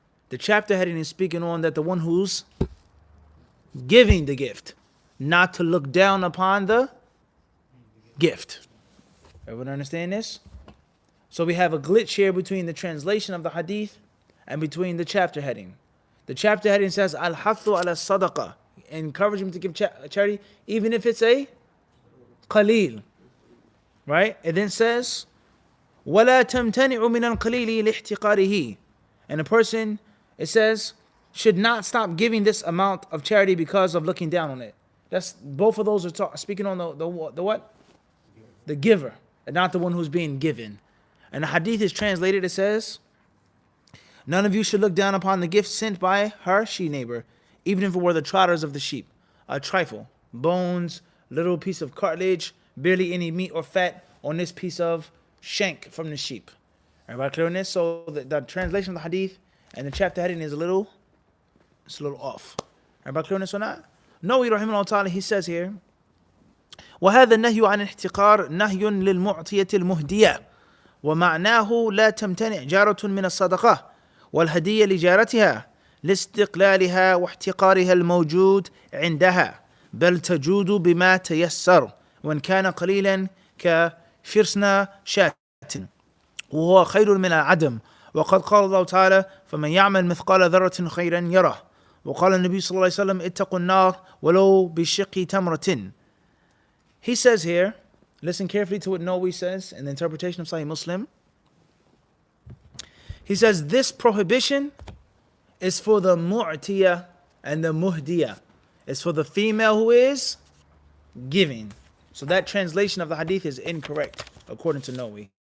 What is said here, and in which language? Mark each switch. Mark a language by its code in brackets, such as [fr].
[en] The chapter heading is speaking on that the one who's giving the gift, not to look down upon the gift. Everyone understand this? So we have a glitch here between the translation of the hadith and between the chapter heading. The chapter heading says, Al-hathu ala sadaqa, encourage him to give charity, even if it's a qalil. Right? It then says, [ar] وَلَا تَمْتَنِعُ مِنَ الْقَلِيلِ لِاحْتِقَارِهِ. [en] And a person, it says, should not stop giving this amount of charity because of looking down on it. That's both of those are speaking on the what? The giver, and not the one who's being given. And the hadith is translated, it says, none of you should look down upon the gift sent by her she-neighbor, even if it were the trotters of the sheep. a trifle, bones, little piece of cartilage, barely any meat or fat on this piece of shank from the sheep. Everybody clear on this? So the translation of the hadith and the chapter heading is a little off. Everybody clear on this or not? [ar] Nawawi rahimahullah ta'ala, he says here, وهذا النهي عن الاحتقار نهي للمعطية المهدية ومعناه لا تمتنع جارة من الصدقة والهدية لجارتها لاستقلالها واحتقارها الموجود عندها بل تجود بما تيسر وإن كان قليلا كفرسنا شاة وهو خير من العدم وقد قال الله تعالى فمن يعمل مثقال ذرة خيرا يره وقال النبي صلى الله عليه وسلم اتقوا النار ولو بشق تمرة. [en] He says here, listen carefully to what Nawawi says in the interpretation of Sahih Muslim. He says this prohibition is for the mu'tiyah and the muhdiyah. It's for the female who is giving. So that translation of the hadith is incorrect according to Nawawi.